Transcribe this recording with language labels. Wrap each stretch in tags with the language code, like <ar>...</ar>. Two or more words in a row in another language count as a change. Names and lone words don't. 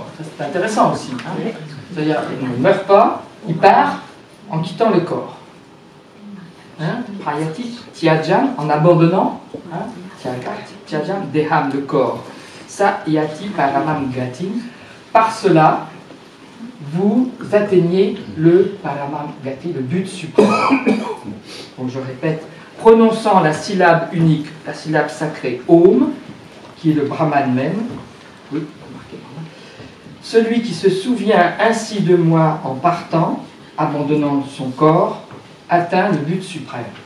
<fr>Ça, c'est intéressant aussi. Hein? C'est-à-dire, il ne meurt pas, il part en quittant le corps. Hein?</fr> <sa>Prayati Tyajam,</sa> <fr>en abandonnant.</fr> <sa>Hein? Tyajam Deham,</sa> <fr>le corps.</fr> <sa>Sa yati paramam gatim.</sa> <fr>Par cela, vous atteignez le</fr> <sa>paramam gati,</sa> <fr>le but suprême. Donc je répète, prononçant la syllabe unique, la syllabe sacrée Om, qui est le Brahman même. Oui, celui qui se souvient ainsi de moi en partant, abandonnant son corps, atteint le but suprême.</fr>